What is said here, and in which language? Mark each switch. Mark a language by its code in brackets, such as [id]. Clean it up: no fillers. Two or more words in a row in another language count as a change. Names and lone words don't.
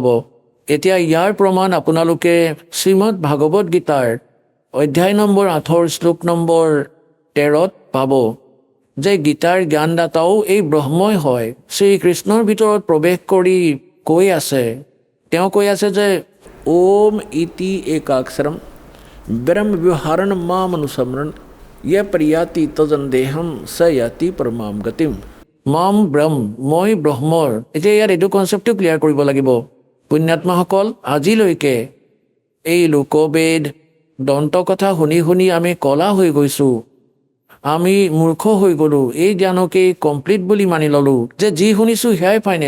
[as] এতিয়া ইয়াৰ প্ৰমাণ আপোনালোকে শ্ৰীমদ ভাগৱত গীতাৰ অধ্যায় নম্বৰ 8 শ্লোক নম্বৰ 13ত পাব যে গীতাৰ জ্ঞানদাতাও এই ব্ৰহ্মই হয়। শ্ৰীকৃষ্ণৰ ভিতৰত প্ৰৱেশ কৰি কৈ আছে যে [sa] ओम इति एकाक्षरम ब्रह्म व्यवहारण माम अनुस्मरण यह प्रयाति तजन देहम स याति परमाम गतिम। [as] মাম ব্ৰহ্ম, মই ব্ৰহ্মৰ। এতিয়া ইয়াত এইটো কনচেপ্টটো ক্লিয়াৰ কৰিব লাগিব। পুণ্যাত্মাসকল, আজিলৈকে এই লোকবেদ দন্ত কথা শুনি শুনি আমি কলা হৈ গৈছোঁ, আমি মূৰ্খ হৈ গ'লোঁ। এই জ্ঞানকেই কমপ্লিট বুলি মানি ল'লোঁ যে যি শুনিছোঁ সেয়াই ফাইনেল।